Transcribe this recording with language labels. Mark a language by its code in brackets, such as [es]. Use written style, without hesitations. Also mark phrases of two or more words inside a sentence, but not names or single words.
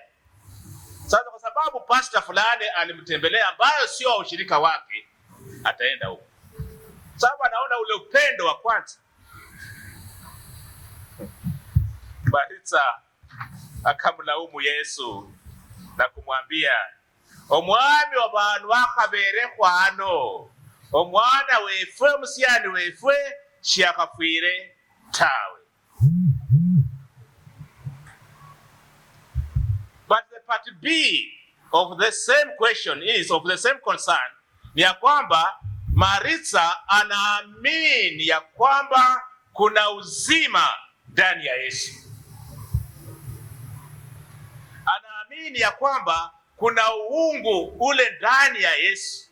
[sw] Sasa kwa sababu pastor fulani alimtembelea ambayo sio ushirika wake, ataenda huko. Sababu anaona ule upendo wa kwanza. Martha akamlaumu Yesu na kumwambia, [luy] omwami w'abantu bakhabere hano, omwana wefwe omusyani wefwe shiakafwire tawe. [en] But the part B of the same question is, of the same concern, [sw] ni ya kwamba Martha anaamini ya kwamba kuna uzima ndani ya Yesu. Anaamini ya kwamba kuna uungu ule ndani ya Yesu.